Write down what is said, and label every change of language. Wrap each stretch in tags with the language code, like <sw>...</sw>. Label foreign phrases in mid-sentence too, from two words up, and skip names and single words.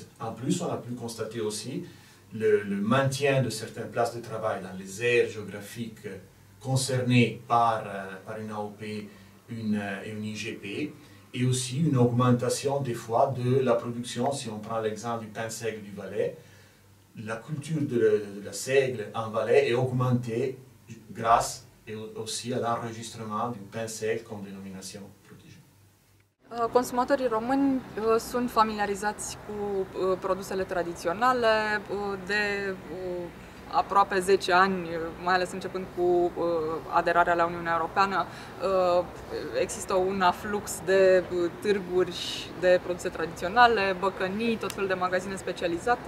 <fr>En plus, on a pu constater aussi le maintien de certaines places de travail dans les aires géographiques concernées par une AOP et une IGP, et aussi une augmentation des fois de la production. Si on prend l'exemple du pain seigle du Valais, la culture de la seigle en Valais est augmentée grâce et aussi à l'enregistrement du pain seigle comme dénomination protégée.</fr> <ro>Consumatorii români sunt familiarizați cu produsele tradiționale de aproape 10 ani, mai ales începând cu aderarea la Uniunea Europeană. Există un aflux de târguri de produse tradiționale, băcănii, tot felul de magazine specializate.</ro>